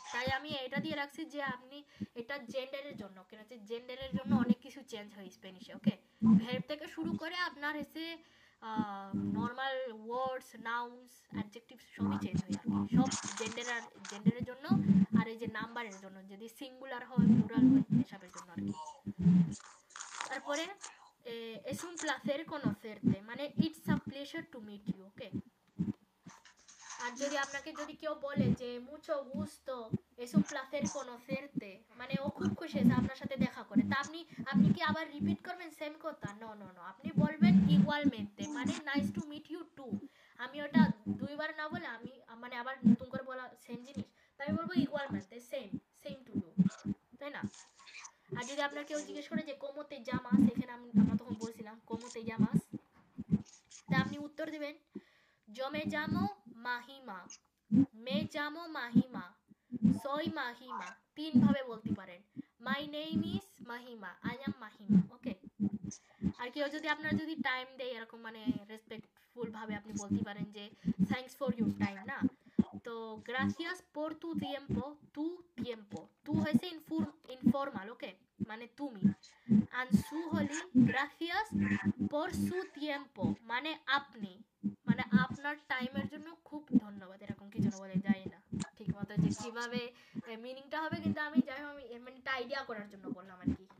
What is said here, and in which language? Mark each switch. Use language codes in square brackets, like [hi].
[bn] তাই আমি এটা দিয়ে রাখছি যে আপনি এটা জেন্ডারের জন্য, কেন হচ্ছে জেন্ডারের জন্য অনেক কিছু চেঞ্জ হয় স্প্যানিশে ওকে। ভার্ব থেকে শুরু করে আপনার এসে নর্মাল ওয়ার্ডস, নাউন্স, অ্যাডজেক্টিভস সবই চেঞ্জ হয় আর কি, সব জেন্ডারের জন্য। আর এই যে নাম্বারের জন্য, যদি সিঙ্গুলার হয় প্লুরাল হয় এসবের জন্য আর কি। তারপরে [es] es un placer conocerte [bn] মানে [en] it's a pleasure to meet you [bn] ওকে। আর যদি আপনাকে যদি কেউ বলে যে [es] mucho gusto, es un placer conocerte [bn] মানে ও খুব খুশি হয়েছে আপনার সাথে দেখা করে, তা আপনি কি আবার রিপিট করবেন সেম কথা? নো, আপনি বলবেন igualmente মানে [en] Nice to meet you too. [bn] আমি ওটা দুইবার না বলে আমি মানে আবার নতুন করে বলা সেম জিনিস, তাই আমি বলবো igualmente সেম টু ইউ তাই না। আর যদি আপনার কেউ জিজ্ঞেস করে যে [es] cómo te llamas, [bn] এখানে আমরা তখন বলছিলাম cómo te llamas, তা আপনি উত্তর দিবেন [es] yo me llamo Mahima, me llamo Mahima, soy Mahima। [bn] তিন ভাবে বলতে পারেন, [en] my name is Mahima, I am Mahima okay. [bn] আর কেউ যদি আপনার যদি টাইম দেয় এরকম মানে রেসপেক্টফুল ভাবে আপনি বলতে পারেন যে [en] thanks for your time [bn] না, তো [es] gracias por tu tiempo, [bn] tu হয়েছে ইনফর্মাল ওকে মানে তুমি, and su Holi [es] gracias por su tiempo [bn] মানে আপনি, মানে আপনার টাইমের জন্য খুব ধন্যবাদ এরকম কি জন্য বলে যায় না ঠিক মতো যে কিভাবে মিনিংটা হবে, কিন্তু আমি যাই হোক আমি মানে একটা আইডিয়া করার জন্য বললাম আর কি।